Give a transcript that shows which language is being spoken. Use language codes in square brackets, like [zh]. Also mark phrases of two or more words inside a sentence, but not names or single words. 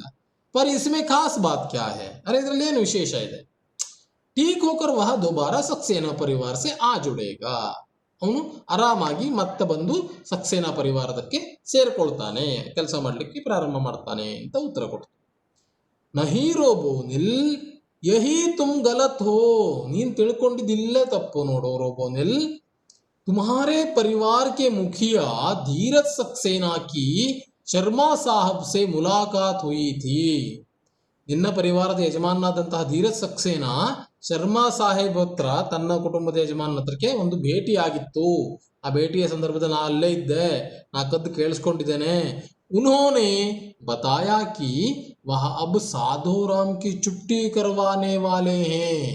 [hi] पर इसमें खास बात क्या है? [kn] ಅರೆ, ಇದರಲ್ಲಿ ಏನು ವಿಶೇಷ ಇದೆ? [hi] ठीक होकर वह दोबारा सक्सेना परिवार से आ जुड़ेगा. [kn] ಅವನು ಆರಾಮಾಗಿ ಮತ್ತೆ ಬಂದು ಸಕ್ಸೇನಾ ಪರಿವಾರದಕ್ಕೆ ಸೇರ್ಕೊಳ್ತಾನೆ, ಕೆಲಸ ಮಾಡ್ಲಿಕ್ಕೆ ಪ್ರಾರಂಭ ಮಾಡ್ತಾನೆ ಅಂತ ಉತ್ತರ ಕೊಡ್ತಾನೆ. [hi] नहीं रोबोनिल, यही तुम गलत हो. [kn] ನೀನ್ ತಿಳ್ಕೊಂಡಿದ್ದಿಲ್ಲೇ ತಪ್ಪು ನೋಡೋ ರೋಬೋನಿಲ್. [hi] तुम्हारे परिवार के मुखिया धीरज सक्सेना की शर्मा साहब से मुलाकात हुई थी. [kn] ನಿನ್ನ ಪರಿವಾರದ ಯಜಮಾನನಾದಂತಹ ಧೀರಜ್ ಸಕ್ಸೇನಾ ಶರ್ಮಾ ಸಾಹೇಬ್ ಹತ್ರ, ತನ್ನ ಕುಟುಂಬದ ಯಜಮಾನ ಹತ್ರಕ್ಕೆ ಒಂದು ಭೇಟಿ ಆಗಿತ್ತು. ಆ ಭೇಟಿಯ ಸಂದರ್ಭದಲ್ಲಿ ನಾ ಅಲ್ಲೇ ಇದ್ದೆ, ನಾ ಕದ್ದು ಕೇಳಿಸ್ಕೊಂಡಿದ್ದೇನೆ. [hi] उन्होंने बताया कि वह अब साधु राम की छुट्टी करवाने वाले हैं.